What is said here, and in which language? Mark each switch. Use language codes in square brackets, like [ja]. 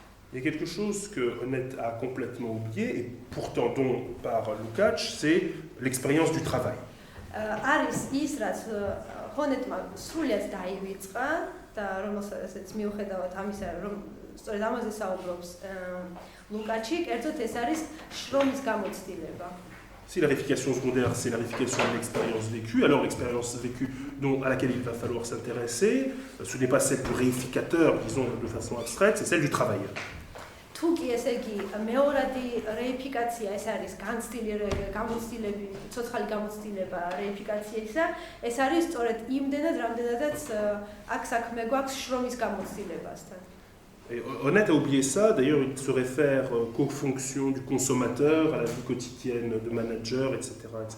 [fr] Il y a quelque chose que Honnête a complètement oublié, et pourtant dont par Lukács, c'est l'expérience du travail. [ka] არის ის, რაც ჰონეტმა სრულიად დაივიწყა და რომელსაც მიუხედავად ამისა, რომ სწორედ ამაზე საუბრობს ლუკაჩი, კერძოდ ეს არის შრომის გამოცდილება. [fr] Si la réification secondaire, c'est la réification de l'expérience vécue, alors l'expérience vécue à laquelle il va falloir s'intéresser, ce n'est pas celle du réificateur, disons de façon abstraite, c'est celle du travailleur. [ka] თუ კი ესე იგი მეორადი რეიფიკაცია ეს არის გამოცდილები, ცოცხალი გამოცდილება რეიფიკაციისა, ეს არის სწორედ იმდენად, რამდენადაც აქ საქმე გვაქვს შრომის გამოცდილებასთან. [fr] Honnête a oublié ça, d'ailleurs il se réfère qu'aux fonctions du consommateur, à la vie quotidienne de manager, etc.